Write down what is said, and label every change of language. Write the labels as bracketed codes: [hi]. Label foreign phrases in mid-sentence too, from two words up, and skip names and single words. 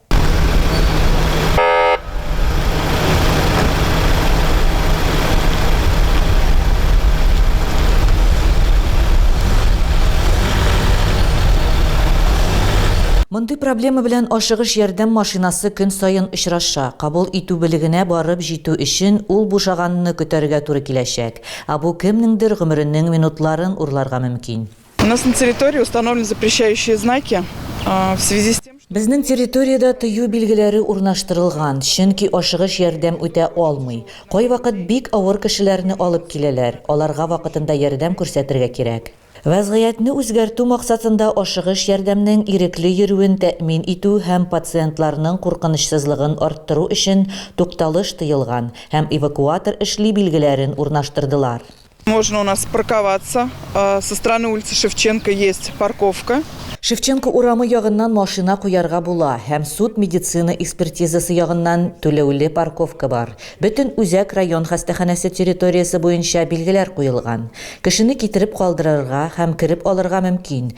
[tt] Мондый проблема белән ашыгыш ярдәм машинасы көн сайын очраша. Кабул итү белегенә барып җитү өчен ул бушаганны көтәргә туры киләчәк. Бу кемнеңдер гомеренең минутларын урларга мөмкин. [ru] У нас на территории установлены запрещающие знаки в связи с тем, что... [tt] Безнең территорияда тыю билгеләре урнаштырылган, чөнки ашыгыш ярдәм үтә алмый. Кайвакыт бик авыр кешеләрне алып киләләр, аларга вакытында ярдәм күрсәтергә кирәк. Вәзгыятьне үзгәртү максатында ашыгыш ярдәмнең ирекле йөрүен тәэмин итү һәм пациентларның куркынычсызлыгын арттыру өчен тукталыш тыелган һәм эвакуатор эшли билгеләрен урнаштырдылар. [ru] Можно у нас парковаться. Со стороны улицы Шевченко есть парковка. [tt] Шевченко урамы ягыннан машина куярга була һәм суд медицина экспертизасы ягыннан түләүле парковка бар. Бөтен Үзәк район хастаханасы территориясе буенча билгеләр куелган. Кешене китереп калдырырга һәм кирип алырга мөмкин.